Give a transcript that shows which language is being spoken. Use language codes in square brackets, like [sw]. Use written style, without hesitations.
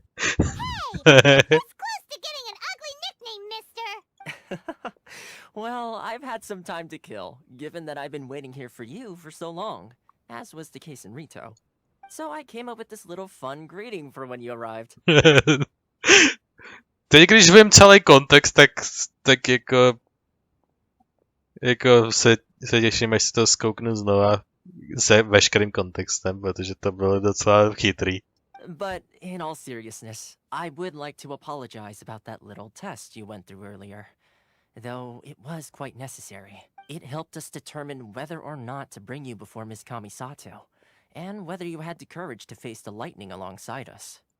[en] That's close to getting an ugly nickname, mister. Well, I've had some time to kill, given that I've been waiting here for you for so long, as was the case in Rito. So I came up with this little fun greeting for when you arrived. [cs] Teď, když vím celý kontext, tak jako se těším, až si to zkouknu znova se veškerým kontextem, protože to bylo docela chytrý. [en] But in all seriousness, I would like to apologize about that little test you went through earlier. Though it was quite necessary. It helped us determine whether or not to bring you before Ms. Kamisato, and whether you had the courage to face the lightning alongside us.